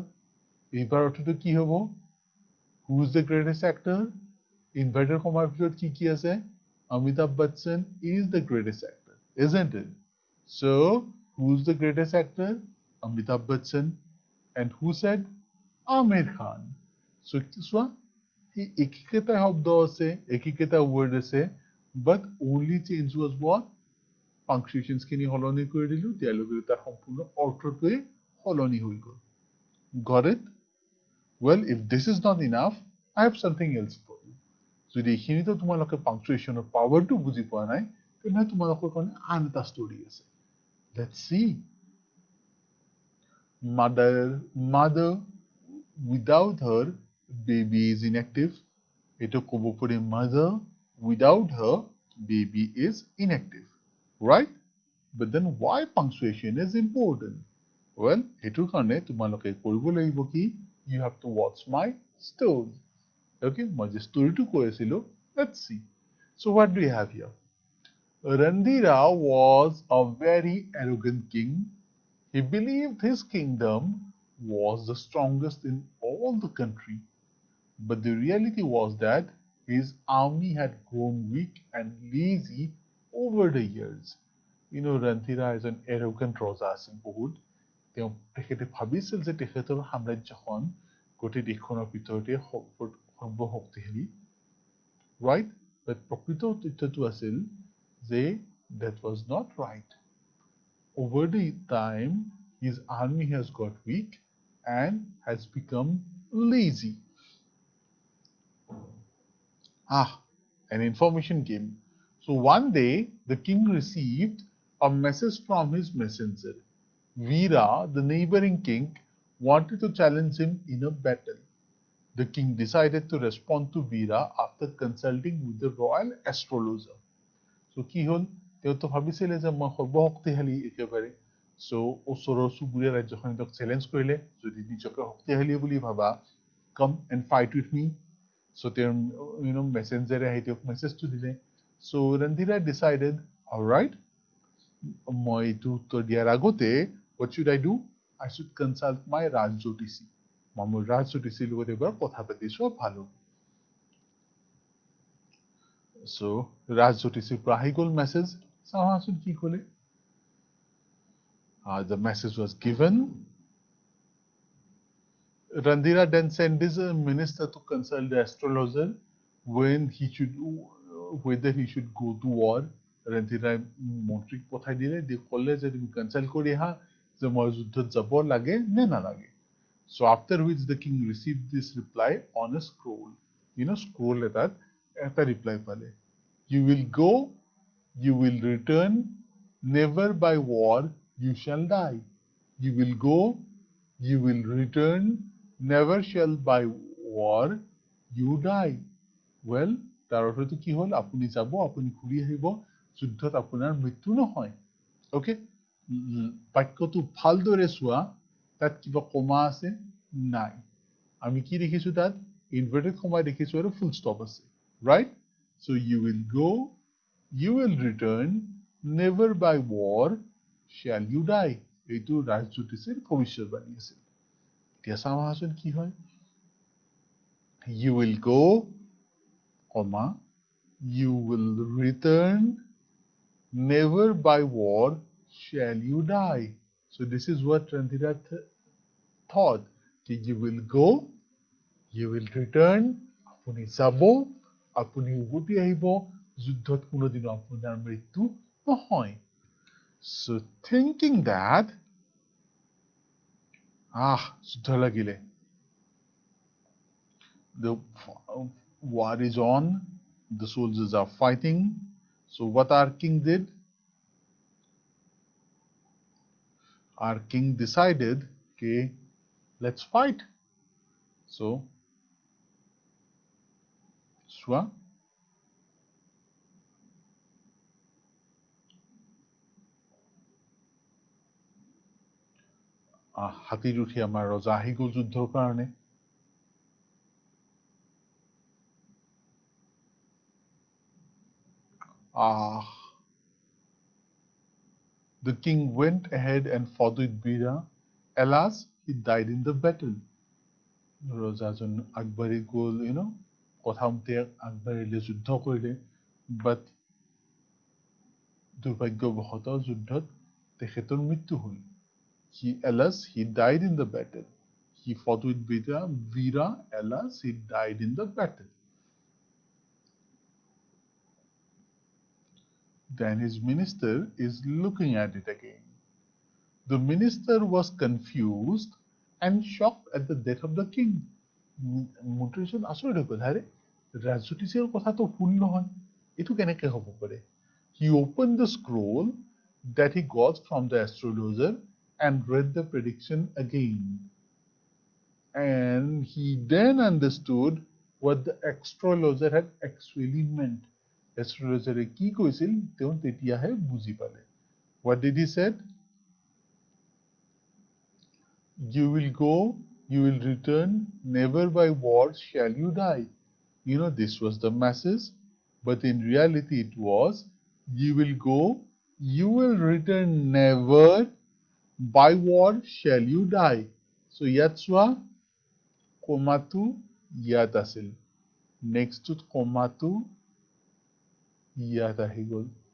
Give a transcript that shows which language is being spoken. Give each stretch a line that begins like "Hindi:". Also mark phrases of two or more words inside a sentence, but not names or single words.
Assamese: এইবাৰ অৰ্থটো কি হ'ব?
English: Who is the greatest actor? Inverted comma
Assamese: ভিতৰত কি আছে?
English: Amitabh Bachchan is the greatest actor, isn't it? So, who's the greatest actor? Amitabh Bachchan. And who said? Amir Khan. So,
Assamese: চোৱা, একেটা শব্দ আছে, একেটা word আছে,
English: but only change was what?
Assamese: Punctuations খিনি সলনি কৰি দিলো, দিয়াৰ লগে তাৰ সম্পূৰ্ণ অৰ্থটোৱে সলনি হৈ গ'ল।
English: Got it? Well, if this is not enough, I have something else for you.
Assamese: যদি এইখিনিতো তোমালোকে পাংচুৱেশ্যনৰ পাৱাৰটো বুজি পোৱা নাই, তেনেহ'লে তোমালোকৰ কাৰণে আন এটা ষ্টৰী আছে।
English: Let's see. Mother, without her, baby is inactive.
Assamese: এইটো ক'ব পাৰে
English: mother, without her, baby is inactive. Right? But then why punctuation is important? Well,
Assamese: এইটো কাৰণে তোমালোকে কৰিব লাগিব কি
English: you have to watch my story.
Assamese: Okay, মই যে ষ্টৰিটো কৈ আছিলো,
English: let's see. So what do you have here? Randhira was a very arrogant king. He believed his kingdom was the strongest in all the country. But the reality was that his army had grown weak and lazy over the years. You know, Randhira is an arrogant
Assamese: ৰজা আছিল বহুত। তেখেতে ভাবিছিল যে তেখেতৰ সাম্ৰাজ্যখন গোটেই দেশখনৰ ভিতৰতে সৰ্বশক্তিশালী।
English: Right? But
Assamese: প্ৰকৃত তথ্যটো আছিল যে
English: that was not right. Over the time, his army has got weak and has become lazy. An information came. So one day, the king received a message from his messenger. Veera, the neighboring king, wanted to challenge him in a battle. The king decided to respond to Veera after consulting with the royal astrologer.
Assamese: So কি হল তেওঁ তো ভাবিছিলে যে মই সৰ্বশক্তিশালী একেবাৰে so ওচৰৰ চুবুৰীয়া ৰাজ্যখনে তেওঁক চেলেঞ্জ কৰিলে যদি নিজকে শক্তিশালী বুলি ভাবা
English: come and fight with me
Assamese: so তেওঁৰ মেছেঞ্জাৰে আহি তেওঁক মেছেজটো দিলে
English: so Randhira decided alright
Assamese: মই এইটো উত্তৰ দিয়াৰ আগতে
English: what should I do I should consult my Raj Jyotisi
Assamese: মই মোৰ ৰাজ জ্যোতিষীৰ লগত এবাৰ কথা পাতি চোৱা ভাল হ'ব So, Raj Jyotisi পৰা আহি গ'ল message. চাওঁচোন কি ক'লে.
English: The message was given. Randhira then sent his minister to consult the astrologer whether he should go to war.
Assamese: Randhira মন্ত্ৰীক পঠাই দিলে দি ক'লে যে তুমি কনচাল্ট কৰি আহা যে মই যুদ্ধত যাব লাগে নে নালাগে.
English: So after which the king received this reply on a scroll.
Assamese: Scroll এটাত এটা reply পালে.
English: You will go, you will return, never by war you shall die. You will go, you will return, never shall by war you die. Well,
Assamese: তাৰ অৰ্থটো কি হ'ল আপুনি যাব আপুনি ঘূৰি আহিব যুদ্ধত আপোনাৰ মৃত্যু নহয় ওকে বাক্যটো ভালদৰে চোৱা তাত কিবা কমা আছে নাই আমি কি দেখিছো তাত ইনভাৰ্টেড কমা দেখিছো আৰু ফুল ষ্টপ আছে ৰাইট
English: so you will go you will return never by war shall you die
Assamese: এইটো ৰাজ জ্যোতিষীৰ ভৱিষ্যৎবাণী আছিল এতিয়া চাওঁচোন কি হয়
English: you will go comma you will return never by war shall you die so this is what Randhira thought you will go you will return
Assamese: আপুনি যাব আপুনি উভতি আহিব যুদ্ধত কোনোদিনও আপোনাৰ মৃত্যু নহয়
English: so thinking that
Assamese: যুদ্ধ লাগিলে
English: the war is on the soldiers are fighting so what our king did our king decided okay let's fight so Swa
Assamese: হাতীত উঠি আমাৰ ৰজা আহি গ'ল যুদ্ধৰ কাৰণে
English: The king went ahead and fought with Veera. Alas, he died in the battle.
Assamese: ৰজাজন আগবাঢ়ি গ'ল কথামতে আগবাঢ়িলে যুদ্ধ কৰিলে
English: but
Assamese: দুৰ্ভাগ্যবশতঃ যুদ্ধত তেখেতৰ মৃত্যু হ'ল
English: alas he died in the battle he fought with Veera alas he died in the battle then his minister is looking at it again the minister was confused and shocked at the death of the king
Assamese: মন্ত্ৰীজন আচৰিত হৈ গ'ল আৰে ৰাজ জ্যোতিষীৰ কথাটো ভুল নহয় এইটো কেনেকৈ হ'ব পাৰে
English: he opened the scroll that he got from the astrologer and read the prediction again and he then understood what the astrologer had actually meant astrologer
Assamese: কি কৈছিল তেওঁ তেতিয়াহে বুজি পালে
English: what did he said you will go you will return never by war shall you die this was the message but in reality it was you will go you will return never by war shall you die so
Assamese: ইয়াত চোৱা কমাটো ইয়াত আছিল নেক্সটত কমাটো ইয়াত আহি গ'ল